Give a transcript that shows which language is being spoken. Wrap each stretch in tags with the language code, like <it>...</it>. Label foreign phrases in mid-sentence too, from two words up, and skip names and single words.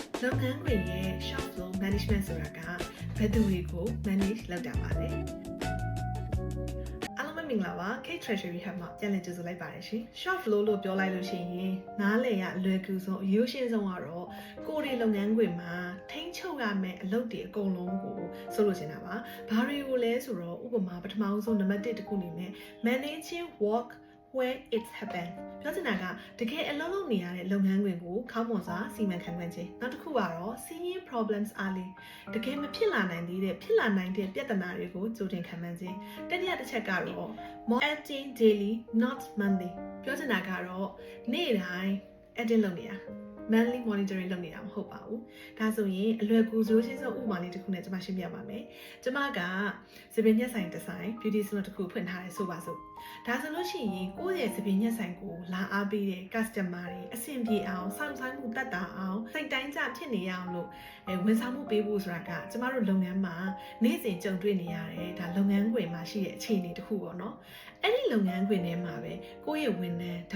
<my>လုပ်ငန်းခွင်ရဲ့</my> <en>shop flow management</en> <my>ဆိုတာကဘယ်သူတွေကို manage လုပ်တာပါလဲအားလုံးပဲမင်္ဂလာပါ K Treasury Hub မှာပြန်လည်ကြိုဆိုလိုက်ပါတယ်ရှင်</my> <en>shop flow</en> <my>လို့ပြောလိုက်လို့ရှိရင်နားလ ည်ရအလွယ်ကူဆုံးအရိုးရှင်းဆုံးကတော့ကိုယ်တွေလုပ်ငန်းခွင်မှာထိန်းချုပ်ရမယ့်အလုပ်တွေအကုန်လုံးကိုဆိုလို့ချင်တာ ပါဘာတွေကိုလဲဆိုတော့ဥပမာပထမဆုံးနံပါတ်1တစ်ခုအနေနဲ့</my> <en>managing work where it happen</en> <my>ပြောချင်တာကတကယ်အလုပ်လုပ်နေရတဲ့လုပ်ငန်းခွင်ကိုခေါင်းပေါ်စာစီမံခန့်ခွဲခြင်းနောက်တစ်ခုကတော့</my> <en>seeing problems early</en> <my>တကယ်မဖြစ်လာနိုင်သေးတဲ့ဖြစ်လာနိုင်တဲ့ပြဿနာတွေကိုကြိုတင်ခန့်မှန်းခြင်းတတိယတစ်ချက်ကတော့</my> <en>monitoring daily not monthly</en> <my>ပြောချင်တာကတော့နေ့တိုင်း edit လုပ်နေတာ</my> <en>monthly monitoring</en> <my>လုပ်နေတာမဟုတ်ပါဘူး။ဒါဆိုရင်အလွယ်ကူစိုးရှင်းဆုံးဥပမာလေးတစ်ခုနဲ့ကျွန်မရှင်းပြပါမယ်။ကျွန်မကစပင်းညက်ဆိုင်တစ်ဆိုင်</my> <en>beauty salon</en> <my>တစ်ခုဖွင့်ထားတယ်ဆိုပါစို့။ဒါဆိုလို့ရှိရင်ကိုယ့်ရဲ့စပင်းညက်ဆိုင်ကိုလာအားပေးတဲ့ customer တွေအဆင်ပြေအောင်စောင့်ဆိုင်မှုတက်တာအောင်စိတ်တိုင်းကြဖြစ်နေရအောင်လို့ဝန်ဆောင်မှုပေးဖို့ဆိုတာကကျွန်မတို့လုပ်ငန်းမှာနေ့စဉ်ကြုံတွေ့နေရတယ်ဒါလုပ်ငန်းခွင်မှာရှိတဲ့အခြေအနေတစ်ခုပေါ့နော်။အဲ့ဒီလုပ်ငန်းခွင်ထဲမှာပဲကိုယ့်ရဲ့ဝန်ထမ်းဒါ</my>